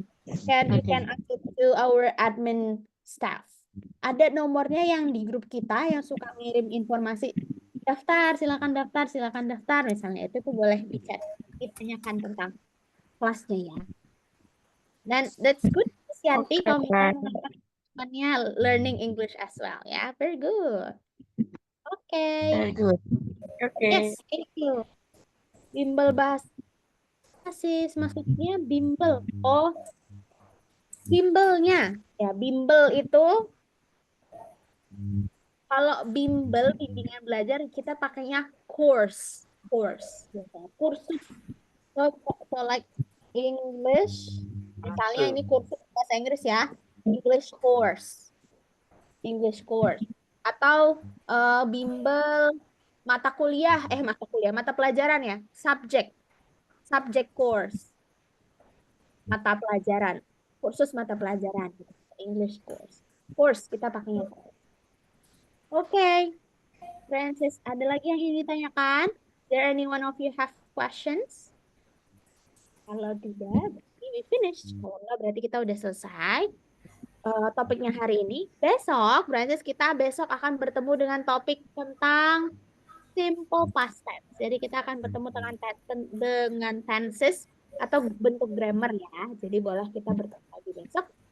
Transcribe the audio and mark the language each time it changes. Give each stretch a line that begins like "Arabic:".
English: You can ask it to our admin staff.
Indonesian: Ada nomornya yang di grup kita yang suka ngirim informasi daftar, silakan daftar misalnya, itu tuh boleh dicek, ditanyakan tentang kelasnya ya.
English: Dan that's good, Yanti,
Indonesian: kalau misalnya
English: learning English as well ya. Very good. Very good. Yes, thank you.
Indonesian: Bimbel bahasa Sis, maksudnya bimbel. Oh, bimbelnya ya, bimbel itu kalau bimbel bimbingan belajar kita pakainya kursus.
English: So like English,
Indonesian: misalnya ini kursus bahasa Inggris ya, English course atau bimbel mata pelajaran ya, subject course, kursus mata pelajaran, English course kita pakainya. Oke, Francis, ada lagi yang ingin ditanyakan?
English: There anyone of you have questions?
Indonesian: Kalau tidak, berarti
English: we finished.
Indonesian: Kalau enggak, berarti kita udah selesai topiknya hari ini. Besok, Francis, kita besok akan bertemu dengan topik tentang simple past tense. Jadi kita akan bertemu dengan tenses atau bentuk grammar ya. Jadi boleh kita bertemu lagi besok.